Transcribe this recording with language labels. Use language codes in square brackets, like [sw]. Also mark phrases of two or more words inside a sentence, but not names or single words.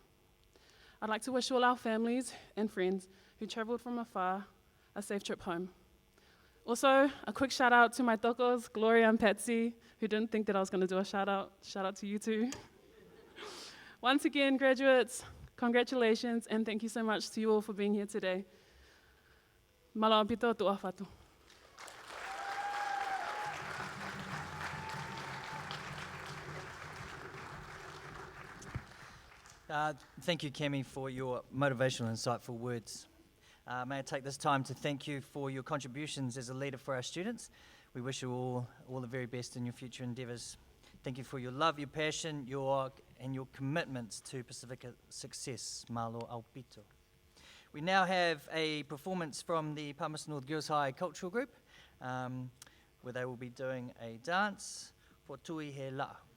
[en] I'd like to wish all our families and friends who traveled from afar a safe trip home. Also, a quick shout out to my tokos, Gloria and Patsy, who didn't think that I was going to do a shout out. Shout out to you too. Once again, graduates, congratulations, and thank you so much to you all for being here today. [to] Malo pito tu'afatu. [en] Thank you, Kemi, for your motivational, insightful words. May I take this time to thank you for your contributions as a leader for our students. We wish you all the very best in your future endeavours. Thank you for your love, your passion, your commitment to Pasifika success. [to] Malo aupito. [en] We now have a performance from the Palmerston North Girls High Cultural Group, where they will be doing a dance for Tui He La.